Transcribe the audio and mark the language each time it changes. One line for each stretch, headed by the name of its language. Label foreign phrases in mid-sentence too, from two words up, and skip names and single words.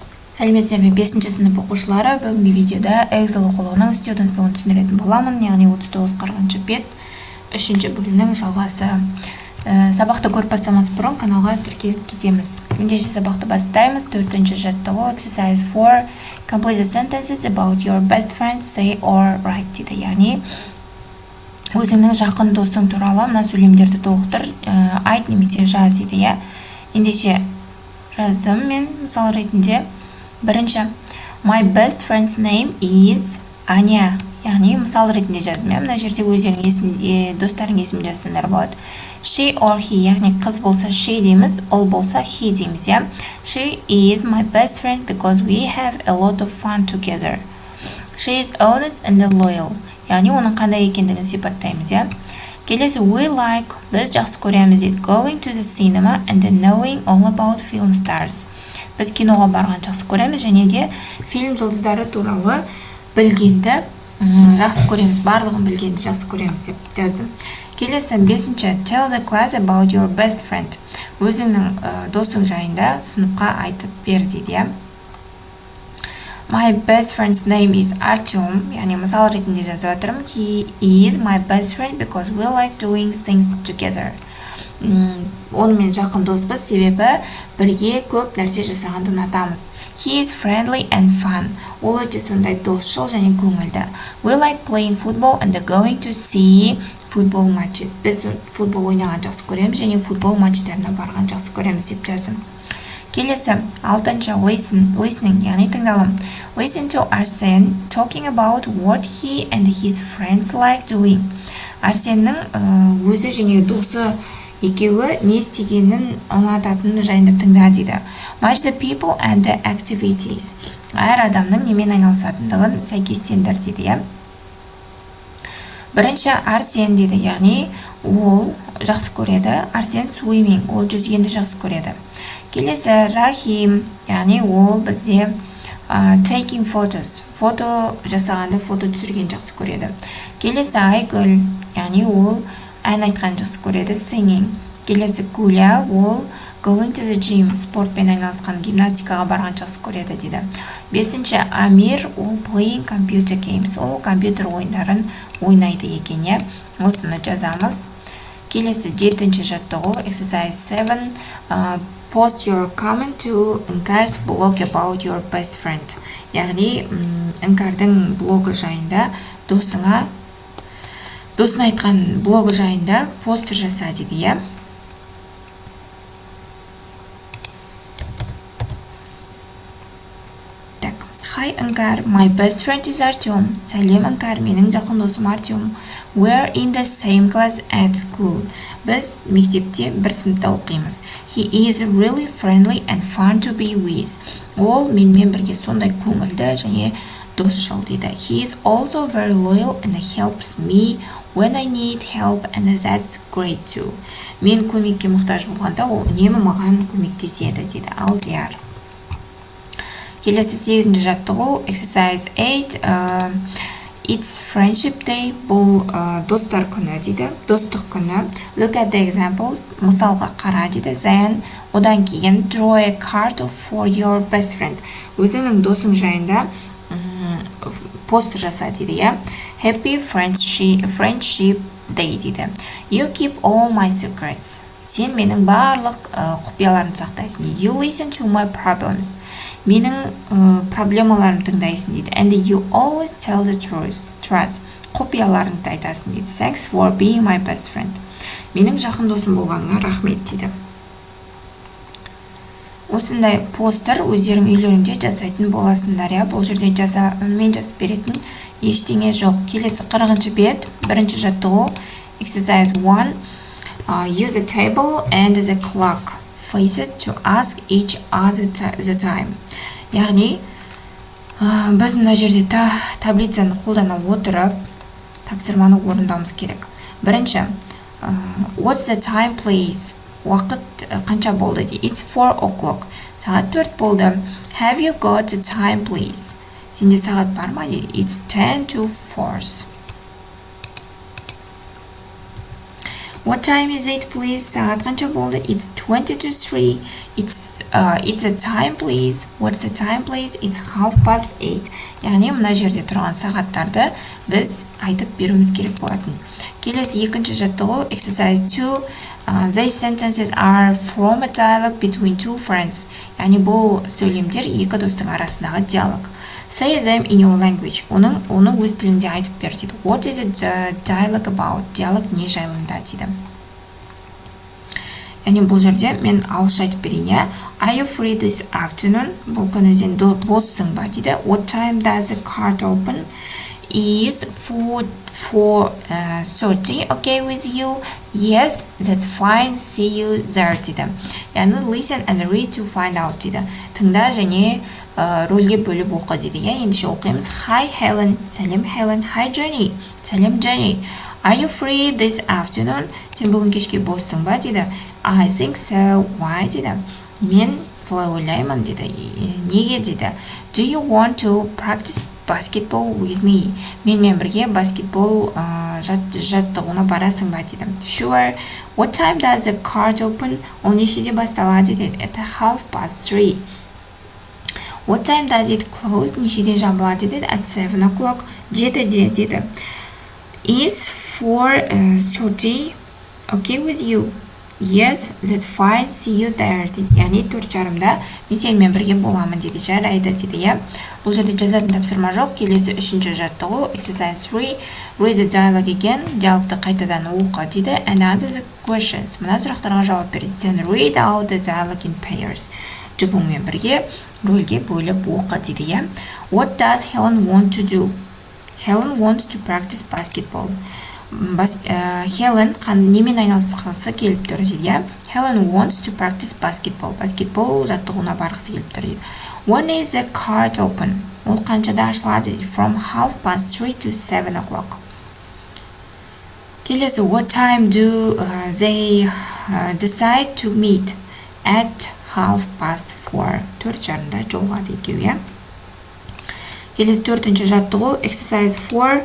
Kazakh: Сәлеметсіздер ме 5-ші сынып оқушылары, бүгінгі видеода Эксел оқулығының студент бүгін түсіндіретін боламын, яғни 39-40 бет 3-ші бөлімнің жалғасы. Сабақты көріп бастамас бұрын каналға тіркеліп кетеміз. Ендеше сабақты бастаймыз. 4-ші жаттығу
English: exercise 4 complete the sentences about your best friend, say or write дейді.
Kazakh: Яғни өзіңнің жақын досың туралы мына сөйлемдерді толықтыр, айт немесе жаз дейді. Ендеше жаздым мен мысал ретінде. Бірінші,
English: my best friend's name is Аня.
Kazakh: Яғни мысал ретінде жаздым. Мына жерде өздерінің достарының есімін жазсаңдар болады.
English: She or he,
Kazakh: яғни қыз болса she дейміз, ол болса he дейміз.
English: She is my best friend because we have a lot of fun together. She is honest and loyal.
Kazakh: Яғни оның қандай екендігін сипаттаймыз. Келесі,
English: we like,
Kazakh: біз жақсы көреміз дейді.
English: Going to the cinema and knowing all about film stars.
Kazakh: Біз киноға барған жақсы көреміз және де фильм жұлдыздары туралы білгенді жақсы көреміз, барлығын білгенді жақсы көреміз деп жаздым. Келесі 5-ші,
English: tell the class about your best friend.
Kazakh: Өзіңнің досың жайында сыныпқа айтып бер дейді.
English: My best friend's name is Артем.
Kazakh: Яғни мысал ретінде жазып жатырмын.
English: He is my best friend because we like doing things together.
Kazakh: Онымен жақын доспыз, себебі бірге көп нәрсе жасағанды ұнатамыз.
English: He is friendly and fun.
Kazakh: Ол өте сондай досшыл және көңілді.
English: We like playing football and going to see football matches.
Kazakh: Біз футбол ойнаған жақсы көреміз және футбол матчтарына барған жақсы көреміз деп жаздым. Келесі 6-шы listening, яғни тыңдалым.
English: Listen to Арсен talking about what he and his friends like doing.
Kazakh: Арсеннің өзі және досы екеуі не істегенін ұнататыны жайында тыңда дейді.
English: Match the people and the activities.
Kazakh: Әр адамның немен айналысатындығын сәйкестендір дейді. Бірінші Арсен дейді, яғни ол жақсы көреді. Арсен swimming, ол жүзгенді жақсы көреді. Келесі Рахим, яғни ол бізде
English: taking photos,
Kazakh: фото жасағанды, фото түсірген жақсы көреді. Келесі Айгүл, яғни ол ән айтқан жақсы көреді, singing. Келесі Гуля, ол
English: going to the gym,
Kazakh: спортпен айналысқан, гимнастикаға барған жақсы көреді дейді. 5-ші Амир, ол
English: playing computer games,
Kazakh: ол компьютер ойындарын ойнайды екен. Осыны жазамыз. Келесі 7-ші жаттығу
English: exercise 7 post your comment to Іңкәр's blog about your best friend.
Kazakh: Яғни Іңкәрдің блогы жайында досына айтқан блогы жайында постер жаса дейді.
English: Hi Іңкәр, my best friend is Артем.
Kazakh: Сәлем Іңкәр, менің жақын досым Артем.
English: We're in the same class at school.
Kazakh: Біз мектепте бір сыныпта оқимыз.
English: He is really friendly and fun to be with.
Kazakh: Ол менімен бірге сондай көңілді және досшыл дейді.
English: He is also very loyal and helps me when I need help and that's great too.
Kazakh: Мен көмекке мұқтаж болғанда ол үнемі маған көмектеседі дейді.
English: Алдияр.
Kazakh: Келесі 8-ші жаттығу
English: exercise 8 It's friendship day.
Kazakh: Бұл достар күні дейді. Достық күні.
English: Look at the example.
Kazakh: Мысалға қара дейді.
English: Then
Kazakh: одан кейін
English: draw a card for your best friend.
Kazakh: Өзіңнің досың жайында постер жаса дейді.
English: Happy friendship day дейді. You keep all my secrets.
Kazakh: Сен менің барлық құпияларымды сақтайсың.
English: You listen to my problems.
Kazakh: Менің проблемаларымды тыңдайсың дейді.
English: And you always tell the truth.
Kazakh: Құпияларыңды айтасың дейді.
English: Thanks for being my best friend.
Kazakh: Менің жақын досым болғаныңа рахмет дейді. Осындай постер өздерің үйлеріңде жасайтын боласыңдар. Бұл жерде мен жазып беретін ештеңе жоқ. Келесі 40-шы бет, 1-ші жаттығу
English: exercise 1 use a table and the clock faces to ask each other the time.
Kazakh: Яғни біз мына жерде таблицаны қолдана отырып тапсырманы орындауымыз керек.
English: Бірінші what's the time please?
Kazakh: Уақыт қанша болды дейді.
English: It's 4 o'clock.
Kazakh: Сағат 4 болды.
English: Have you got the time please?
Kazakh: Сенде сағат бар ма дейді.
English: It's 10 to 4. What time is it, please?
Kazakh: Сағат қанша болды?
English: It's 20 to 3. It's the time, please. What's the time, please? It's 8:30.
Kazakh: Яғни мына жерде тұрған сағаттарды біз айтып беруіміз керек болатын. Келесі екінші жаттығу exercise 2.
English: These sentences are from a dialogue between two friends.
Kazakh: Яғни бұл сөйлемдер екі достың арасындағы диалог.
English: Say them in your language.
Kazakh: Оны өз тіліңде айтып бер дейді.
English: What is the dialogue about?
Kazakh: Диалог не жайында дейді. Яғни бұл жерде мен ауызша айтып берейін.
English: Are you free this afternoon?
Kazakh: Бұл күні сен боссың ба дейді.
English: What time does the card open? Is 4:30 okay with you? Yes, that's fine. See you there дейді. Яғни listen and read to find out дейді.
Kazakh: Тыңда және рөлге бөліп оқы дейді. Ендеше оқимыз.
English: Hi Helen.
Kazakh: Сәлем Helen.
English: Hi Jenny.
Kazakh: Сәлем Jenny.
English: Are you free this afternoon?
Kazakh: Сен бүгін кешке боссың ба дейді.
English: I think so. Why дейді.
Kazakh: Мен солай ойлаймын дейді. Неге дейді.
English: Do you want to practice basketball with me?
Kazakh: Менімен бірге баскетбол жаттығуына барасың ба дейді.
English: Sure. What time does the card open?
Kazakh: Ол нешеде басталады дейді.
Russian: Это 3:30.
English: What time does it close?
Kazakh: Нешеде жабылады дейді.
English: At 7 o'clock.
Kazakh: 7-де дейді.
English: Is 4:30 okay with you? Yes, that's fine. See you there дейді.
Kazakh: Яғни 4:30-да мен сенімен бірге боламын дейді. Жарайды дейді. Бұл жерде жазатын тапсырма жоқ. Келесі үшінші жаттығу exercise 3.
English: Read the dialogue again.
Kazakh: Диалогты қайтадан оқы дейді.
English: And answer the questions.
Kazakh: Мына сұрақтарға жауап береді.
English: Then read out the dialogue in pairs.
Kazakh: Жұбыңмен бірге рөлге бөліп оқы дейді.
English: What does Helen want to do? Helen wants to practice basketball.
Kazakh: Helen немен айналысқысы келіп тұр дейді.
English: Helen wants to practice basketball.
Kazakh: Баскетбол жаттығуына барғысы келіп тұр дейді.
English: When is the card open?
Kazakh: Ол қаншада ашылады?
English: From 3:30 to 7 o'clock. Келесі, what time do they decide to meet? At 4:30.
Kazakh: 4:30-да жолығады екеуі. Келесі төртінші жаттығу exercise 4.